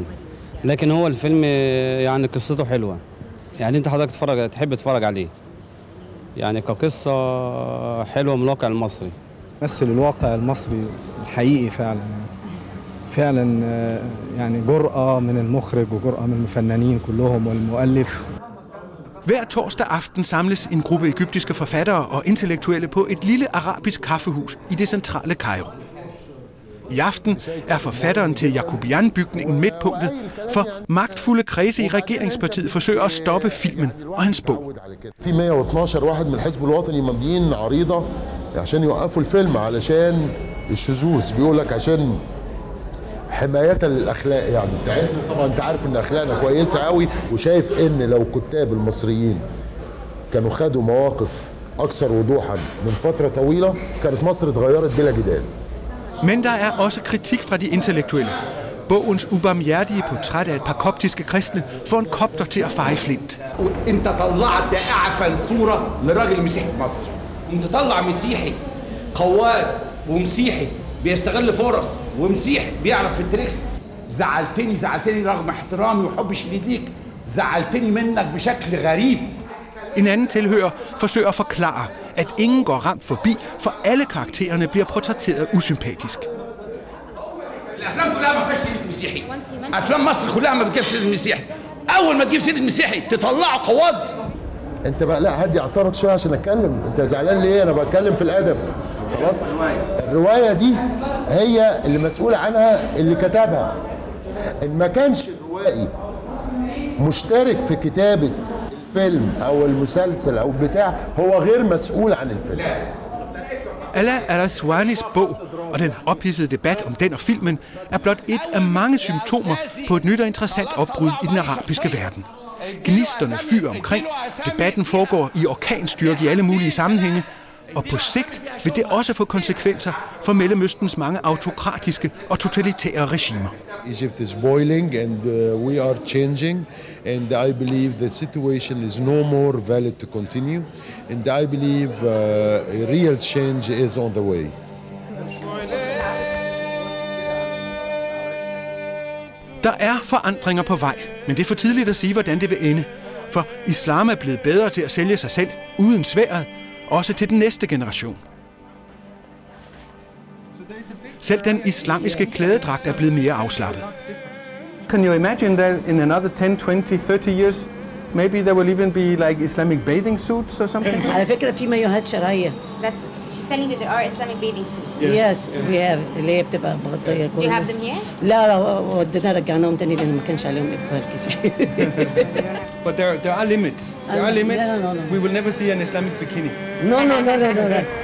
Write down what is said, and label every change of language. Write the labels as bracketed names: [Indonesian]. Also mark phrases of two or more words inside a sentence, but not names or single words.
[Arabic] لكن هو الفيلم يعني قصته حلوة. يعني أنت حضرتك تحب تتفرج عليه. يعني كقصة حلوة من الواقع المصري. مثل الواقع المصري الحقيقي فعلا يعني جرأة من المخرج وجرأة من الفنانين كلهم والمؤلف. [Danish] Hver torsdag aften samles en gruppe egyptiske forfattere og intellektuelle på et lille arabisk kaffehus i det centrale Kairo. I aften er forfatteren til Yacoubian-bygningen midtpunktet, for magtfulde kredse i regeringspartiet forsøger at stoppe filmen og hans bog. [Arabic] في 112 واحد من الحزب الوطني ماضيين عريضة عشان يوقفوا الفيلم علشان الشذوذ بيقول لك عشان حماية الأخلاق يعني بتاعتنا. طبعا أنت عارف إن أخلاقنا كويسة قوي وشايف إن لو كتاب المصريين كانوا خدوا مواقف أكثر وضوحا من فترة طويلة كانت مصر اتغيرت بلا جدال. [Danish] Men der er også kritik fra de intellektuelle. Bogens ubarmhjertige portræt af et par koptiske kristne får en kopter til at feje flint. [Arabic] انت طلعت اعفن صوره لراجل مسيحي في مصر. انت طلع مسيحي قواد ومسيحي بيستغل فرص ومسيحي بيعرف في التريكس. زعلتني رغم احترامي وحبي الشديد ليك. زعلتني منك بشكل غريب. [Danish] En anden tilhører forsøger at forklare, at ingen går ramt forbi, for alle karaktererne bliver portrætteret usympatisk. [Arabic] الافلام كلها ما فيهاش سيره مسيحي. افلام مصر كلها ما بتجيبش سيره مسيحي. اول ما تجيب سيره مسيحي تطلعه قواد. انت بقى لا هدي اعصابك شويه عشان اتكلم. انت زعلان ليه؟ انا بتكلم في الادب. خلاص؟ الروايه دي هي اللي مسؤول عنها اللي كتبها. ان ما كانش الروائي مشترك في كتابه الفيلم او المسلسل او بتاع هو غير مسؤول عن الفيلم. [Danish] Ala al-Aswanis bog og den ophidsede debat om den og filmen er blot et af mange symptomer på et nyt og interessant opbrud i den arabiske verden. Gnisterne fyrer omkring, debatten foregår i orkanstyrke i alle mulige sammenhænge, og på sigt vil det også få konsekvenser for Mellemøstens mange autokratiske og totalitære regimer. [English] Egypt is boiling and we are changing, and I believe the situation is no more valid to continue, and I believe real change is on the way. [Danish] Der er forandringer på vej, men det er for tidligt at sige, hvordan det vil ende. For islam er blevet bedre til at sælge sig selv uden sværet, også til den næste generation. Selv den islamiske klædedragt er blevet mere afslappet. [English] Can you imagine that in another 10, 20, 30 years, maybe there will even be like Islamic bathing suits or something? [Arabic] على فكرة في مايوهات شرعية. [English] She's telling you there are Islamic bathing suits. Yes, we have. [Arabic] اللي هي بتبقى مغطية. [English] Do you have them here? [Arabic] لا ودنا رجعناهم تاني لأن ما كانش عليهم إقبال كتير. [English] But there are limits. There are limits. No. We will never see an Islamic bikini. No.